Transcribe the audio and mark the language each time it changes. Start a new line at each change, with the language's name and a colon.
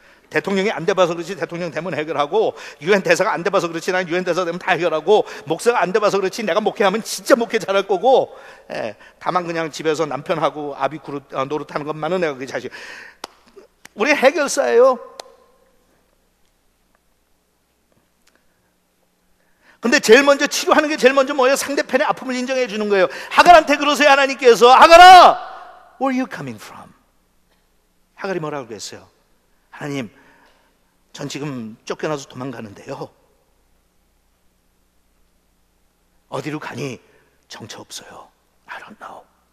Korean: 대통령이 안 돼봐서 그렇지 대통령 되면 해결하고, 유엔 대사가 안 돼봐서 그렇지 난 유엔 대사 되면 다 해결하고, 목사가 안 돼봐서 그렇지 내가 목회하면 진짜 목회 잘할 거고, 다만 그냥 집에서 남편하고 아비 노릇하는 것만은 내가 그게 자신. 우리 해결사예요. 근데 제일 먼저 치료하는 게 제일 먼저 뭐예요? 상대편의 아픔을 인정해 주는 거예요. 하갈한테 그러세요. 하나님께서 하갈아,
English: where are you coming from?
Korean: 하갈이 뭐라고 그랬어요? 하나님, 전 지금 쫓겨나서 도망가는데요. 어디로 가니? 정처 없어요.
English: I don't know.